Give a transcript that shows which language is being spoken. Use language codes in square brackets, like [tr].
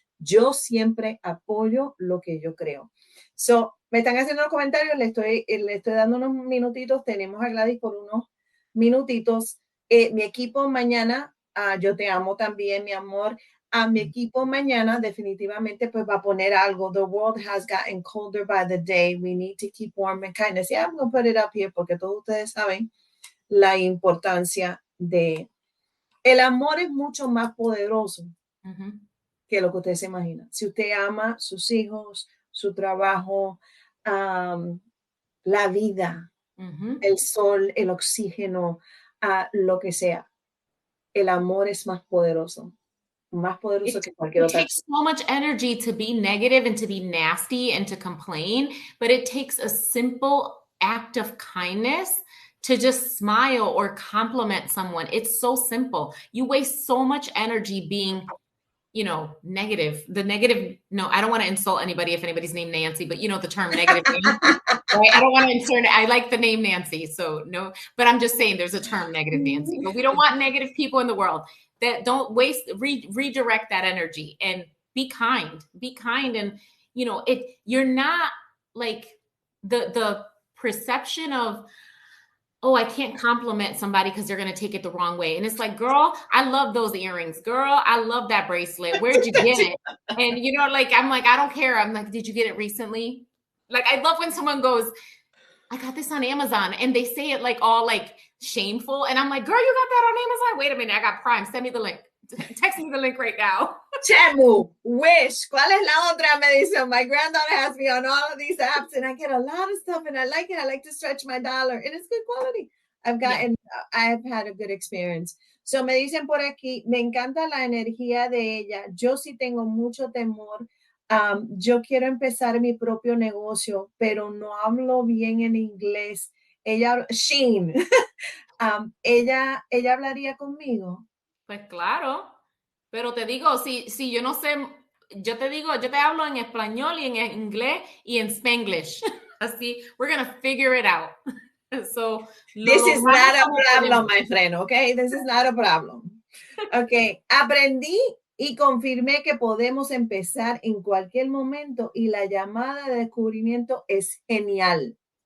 [es] Yo siempre apoyo lo que yo creo. So, me están haciendo los comentarios, le estoy dando unos minutitos, tenemos a Gladys por unos minutitos. Mi equipo mañana, yo te amo también, mi amor. A mi equipo mañana definitivamente pues va a poner algo. [en] The world has gotten colder by the day. We need to keep warm and kindness. Yeah, I'm going to put it up here [es] porque todos ustedes saben la importancia de... El amor es mucho más poderoso que lo que usted se imagina. Si usted ama sus hijos, su trabajo, la vida, el sol, el oxígeno, lo que sea, el amor es más poderoso. Más poderoso que cualquier otra. [en] It takes so much energy to be negative and to be nasty and to complain, but it takes a simple act of kindness to just smile or compliment someone. It's so simple. You waste so much energy being, negative. The negative, no, I don't want to insult anybody if anybody's named Nancy, but the term negative Nancy, right? I don't want to insert it. I like the name Nancy, so no, but I'm just saying there's a term negative Nancy, but we don't want negative people in the world. That don't waste, redirect that energy and be kind and, you're not like the perception of, oh, I can't compliment somebody because they're going to take it the wrong way. And it's like, girl, I love those earrings. Girl, I love that bracelet. Where'd you get it? And, I'm like, I don't care. I'm like, did you get it recently? Like, I love when someone goes, I got this on Amazon. And they say it like all like shameful. And I'm like, girl, you got that on Amazon? Wait a minute. I got Prime. Send me the link. Text me the link right now. [es] Chemu, Wish, ¿cuál es la otra? Me dice, [en] my granddaughter has me on all of these apps and I get a lot of stuff and I like it. I like to stretch my dollar and it's good quality. I've had a good experience. [es] So me dicen por aquí, me encanta la energía de ella. Yo sí tengo mucho temor. Yo quiero empezar mi propio negocio, pero no hablo bien en inglés. Sheen, ella hablaría conmigo. Pues claro, pero te digo, si yo no sé, yo te hablo en español y en inglés y en Spanglish. [en] Así, we're gonna figure it out. So, this is not a problem, my friend, okay? This is not a problem. [es] Okay, aprendí y confirmé que podemos empezar en cualquier momento y la llamada de descubrimiento es genial.